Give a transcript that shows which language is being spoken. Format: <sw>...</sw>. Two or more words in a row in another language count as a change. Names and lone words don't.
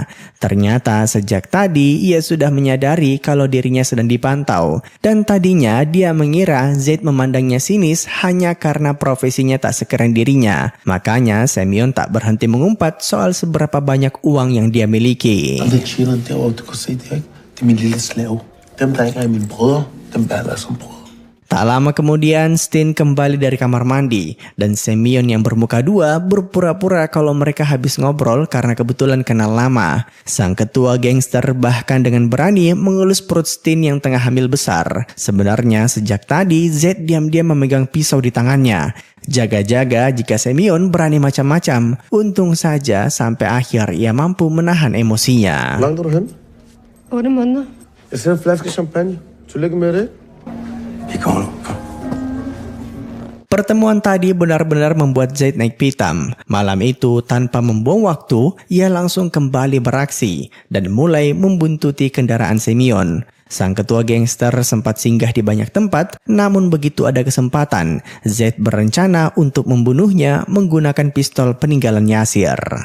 <id>Ternyata sejak tadi ia sudah menyadari kalau dirinya sedang dipantau. Dan tadinya dia mengira Z memandangnya sinis hanya karena profesinya tak sekeren dirinya. Makanya Semyon tak berhenti mengumpat soal seberapa banyak uang yang dia miliki.</id> <da>Derovre, du kan se det, ikke? Det er min lille slave. Dem, der ikke er mine brødre, dem behandler jeg som brødre.</da> <id>Tak lama kemudian, Stin kembali dari kamar mandi dan Semyon yang bermuka dua berpura-pura kalau mereka habis ngobrol karena kebetulan kenal lama. Sang ketua gangster bahkan dengan berani mengelus perut Stin yang tengah hamil besar. Sebenarnya sejak tadi Z diam-diam memegang pisau di tangannya. Jaga-jaga jika Semyon berani macam-macam. Untung saja sampai akhir ia mampu menahan emosinya.</id> <da>Hvor langt er du hen? 8 måneder. Jeg sender en flaske champagne. Tillykke med det. Vi kommer nu. Kom.</da> <id>Pertemuan tadi benar-benar membuat Zaid naik pitam. Malam itu tanpa membuang waktu, ia langsung kembali beraksi dan mulai membuntuti kendaraan Semyon. Sang ketua gangster sempat singgah di banyak tempat, namun begitu ada kesempatan, Zaid berencana untuk membunuhnya menggunakan pistol peninggalan Yasir.</id>